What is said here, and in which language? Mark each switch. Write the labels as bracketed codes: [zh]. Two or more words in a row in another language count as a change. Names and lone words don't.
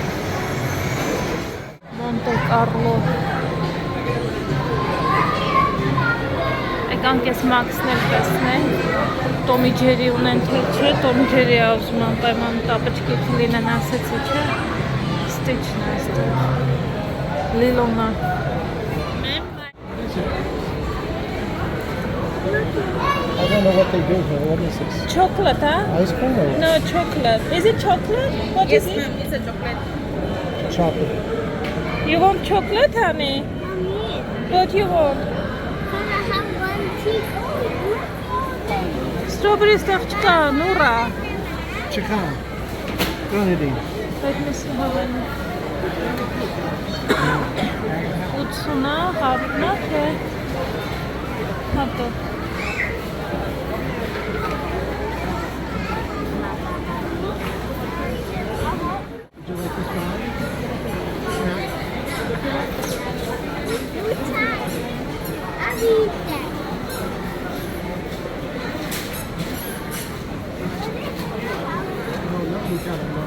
[hy] Monte Carlo. եկանք ես Մաքսն էլ տեսնենք Տոմի Ջերի ունեն թե չէ, Տոմի Ջերի ուզում անպայման տապաչկի լինեն ասեցի չէ, Stitch-ն է այստեղ, Լիլոնը։ [en] I don't know what they do here. What is this? Chocolate, huh? Ice cream or No, chocolate. Is it chocolate? What is it? It's a chocolate. chocolate? You want chocolate, honey? Mommy, What you want? can I have one tea? Oh, Strawberry stuff [hy] չկա, նուրա։ [en] Chicken. Grenadine. [hy] Այդ միսը հավեն։ 80-ը, 100-ը, թե հատո։ [en] Would you like this one? I'll eat that. No, not Nutella, no.